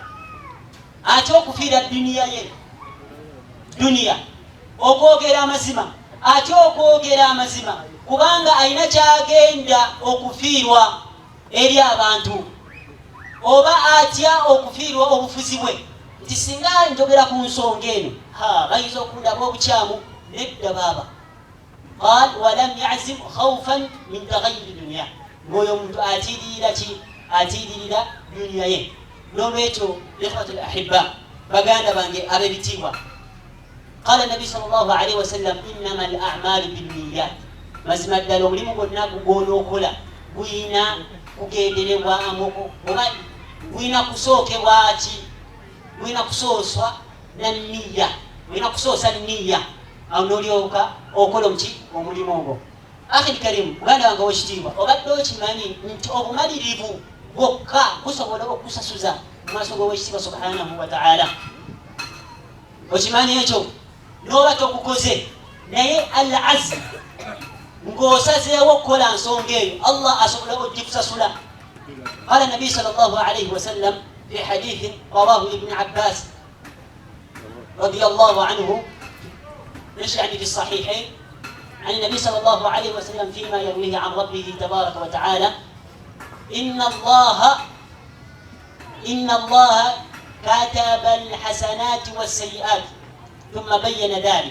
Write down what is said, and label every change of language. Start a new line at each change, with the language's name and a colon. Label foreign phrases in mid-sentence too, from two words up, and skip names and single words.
Ganda: Ate okufiira duniya ye, duniya okwogera amazima, ate okwogera amazima kubanga ayina kyagenda okufiirwa eri abantu, oba atya okufiirwa obufuzi bwe nti singa njogera ku nsonga eno bayinza okundaba obukyamu. Nedda baaba.
Arabic: قال ولم يعزم خوفا من تغير الدنيا,
Ganda: ng'oyo omuntu atiririra ki? Atiririra duniya ye. N'olwekyo
Arabic: إخوة الأحبة,
Ganda: baganda bange ab'ebitiibwa,
Arabic: قال النبي صلى الله عليه وسلم إنما الأعمال بالنيات,
Ganda: mazima ddala omulimu gwonna gw'onookola guyina kugenderebwamu oba guyina kusookebwa ki? Guyina kusooswa na nniya, guyina kusoosa nniya, awo n'olyoka okola omuki? Omulimu ogwo.
Arabic: أخي الكريم,
Ganda: muganda wange ow'ekitiibwa, obadde okimanyi nti obumalirivu bwokka busobola okusasuza mu maaso g'Oweekitiibwa
Arabic: سبحانه وتعالى?
Ganda: Okimanyi ekyo? N'oba tokukoze naye
Arabic: العزم,
Ganda: ng'osazeewo okukola nsonga eyo, Allah asobola ogikusasula.
Arabic: قال النبي صلى الله عليه وسلم في حديث رواه ابن عباس رضي الله عنه يعني في الصحيحين عن النبي صلى الله عليه وسلم فيما يرويه عن ربه تبارك وتعالى إن الله كتب الحسنات والسيئات ثم بين ذلك.